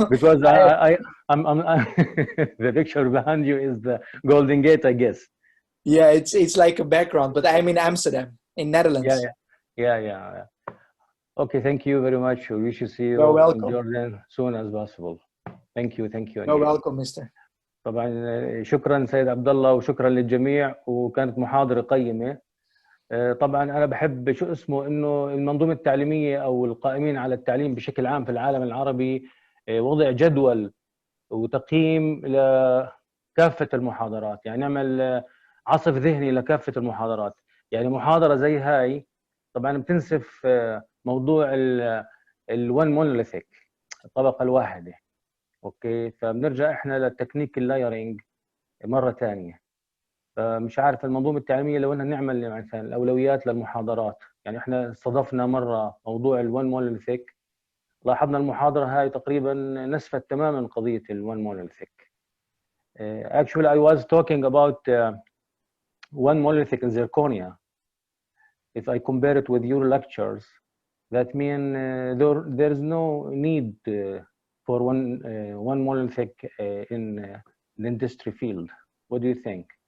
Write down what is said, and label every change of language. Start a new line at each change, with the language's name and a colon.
English: Because I'm the picture behind you is the Golden Gate, I guess. Yeah, it's like a background, but I'm in Amsterdam, in Netherlands. Yeah. Okay, thank you very much. We wish to see you in Jordan soon as possible. Thank you again. You're welcome, Mr.
Arabic: طبعا شكرا سيد عبد الله وشكرا للجميع، وكانت محاضرة قيمة. طبعا انا بحب شو اسمه انه المنظومه التعليميه او القائمين على التعليم بشكل عام في العالم العربي وضع جدول وتقييم لكافه المحاضرات. يعني نعمل عصف ذهني لكافه المحاضرات. يعني محاضره زي هاي طبعا بتنسف موضوع الون مونوليثيك، الطبقه الواحده. اوكي، فبنرجع احنا للتكنيك اللايرنج مره ثانيه. فمش عارف المنظومه التعليميه لو انها نعمل مثلا الاولويات للمحاضرات. يعني احنا استضفنا مره موضوع الون مونوليثيك، لاحظنا المحاضره هاي تقريبا نسفت تماما قضيه الون مونوليثيك.
English: Actually I was talking about one monolithic in zirconia. If I compare it with your lectures, that mean there is no need for one monolithic in the industry field. What do you think?